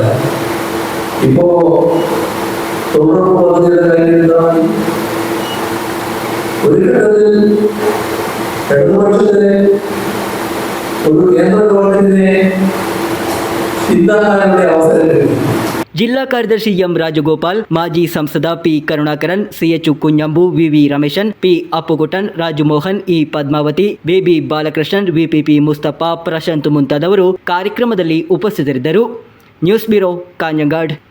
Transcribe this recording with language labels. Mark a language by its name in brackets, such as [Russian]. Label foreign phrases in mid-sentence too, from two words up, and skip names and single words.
[Malayalam] ഇപ്പോ തൊഴിലുറപ്പ് പദ്ധതിയുടെ കാര്യം ഒരു ഘട്ടത്തിൽ ഇടതുപക്ഷത്തിന് ഒരു കേന്ദ്ര ഗവൺമെന്റിനെ പിന്താങ്ങാനുള്ള അവസരം ലഭിക്കും. [Kannada] ಜಿಲ್ಲಾ ಕಾರ್ಯದರ್ಶಿ ಎಂ ರಾಜಗೋಪಾಲ್, ಮಾಜಿ ಸಂಸದ ಪಿ ಕರುಣಾಕರನ್, ಸಿಎಚ್ ಕುഞ്ഞಂಬು, ವಿವಿ ರಮೇಶನ್, ಪಿ ಅಪ್ಪುಗುಟನ್, ರಾಜು ಮೋಹನ್, ಇ ಪದ್ಮಾವತಿ, ಬೇಬಿ ಬಾಲಕೃಷ್ಣನ್, ವಿಪಿಪಿ ಮುಸ್ತಫಾ, ಪ್ರಶಾಂತ್ ಮುಂತಾದವರು ಕಾರ್ಯಕ್ರಮದಲ್ಲಿ ಉಪಸ್ಥಿತರಿದ್ದರು. ನ್ಯೂಸ್ ಬ್ಯೂರೋ, ಕಾಂಜಂಗಾಡ್.